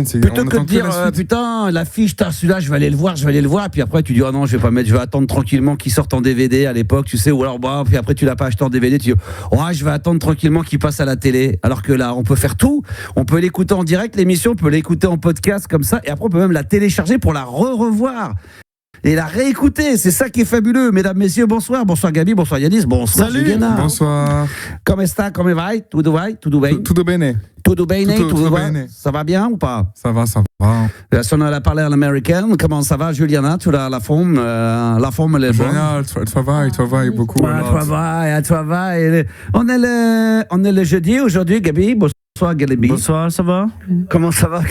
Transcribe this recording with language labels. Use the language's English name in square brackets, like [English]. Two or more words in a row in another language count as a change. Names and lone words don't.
[French] Plutôt que de dire, putain, l'affiche, celui-là, je vais aller le voir, et puis après, tu dis, oh non, je vais pas mettre, je vais attendre tranquillement qu'il sorte en DVD à l'époque, tu sais, ou alors, puis après, tu l'as pas acheté en DVD, tu dis, oh, je vais attendre tranquillement qu'il passe à la télé. Alors que là, on peut faire tout. On peut l'écouter en direct, l'émission, on peut l'écouter en podcast comme ça, et après on peut même la télécharger pour la revoir et la réécouter. C'est ça qui est fabuleux. Mesdames, messieurs, bonsoir. Bonsoir Gabi, bonsoir Yanis, bonsoir Juliana. Bonsoir. [Italian] Come sta, come vai? Tutto bene? Tutto bene. Tutto bene? Tutto bene. [French] Ça va bien ou pas? Ça va. Si on a parlé en américain, comment ça va Juliana? Tu as la forme elle est bonne? Génial, travaille beaucoup. Travaille. On est le jeudi aujourd'hui, Gabi. Bonsoir Gabi. Bonsoir, ça va? Comment ça va?